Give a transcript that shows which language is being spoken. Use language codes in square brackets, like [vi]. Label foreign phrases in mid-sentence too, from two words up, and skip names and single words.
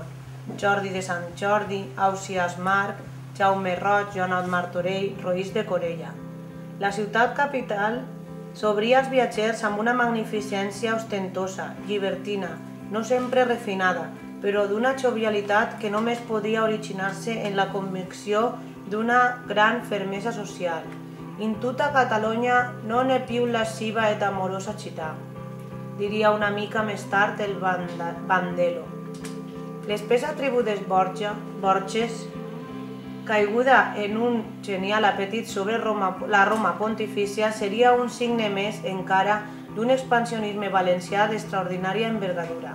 [ca] Jordi de Sant Jordi, Ausiàs Marc, Jaume Roig, Joanot Martorell, Roís de Corella. La ciutat capital s'obria als viatgers amb una magnificència ostentosa, llibertina, no sempre refinada, però d'una jovialitat que només podia originar-se en la convicció d'una gran fermesa social. [it] In tutta Catalunya non è più lasciva ed amorosa città, [ca] diria una mica més tard el Bandello. L'espessa tribu dels Borges, caiguda en un genial apetit sobre la Roma pontifícia, seria un signe més encara d'un expansionisme valencià d'extraordinària envergadura.